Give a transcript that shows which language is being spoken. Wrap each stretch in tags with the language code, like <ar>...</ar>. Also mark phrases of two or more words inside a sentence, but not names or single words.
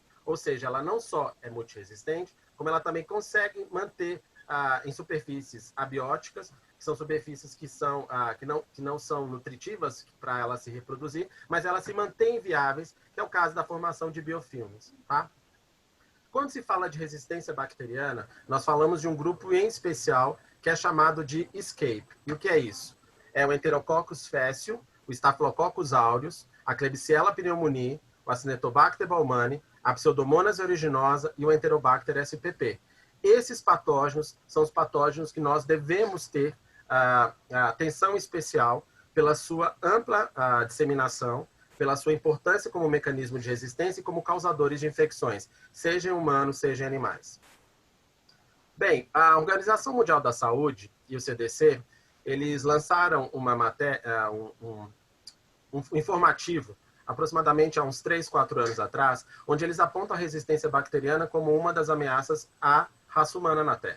<pt>Ou seja, ela não só é multiresistente, como ela também consegue manter em superfícies abióticas, que são superfícies que não são nutritivas para ela se reproduzir, mas elas se mantêm viáveis, que é o caso da formação de biofilmes. Tá? Quando se fala de resistência bacteriana, nós falamos de um grupo em especial que é chamado de ESCAPE. E o que é isso? É o Enterococcus faecium, o Staphylococcus aureus, a Klebsiella pneumoniae, o Acinetobacter baumannii, a Pseudomonas aeruginosa e o Enterobacter spp. Esses patógenos são os patógenos que nós devemos ter atenção especial pela sua ampla disseminação, pela sua importância como mecanismo de resistência e como causadores de infecções, seja em humanos, seja em animais. Bem, a Organização Mundial da Saúde e o CDC, eles lançaram uma matéria, um informativo aproximadamente há uns 3, 4 anos atrás, onde eles apontam a resistência bacteriana como uma das ameaças à raça humana na Terra.</pt>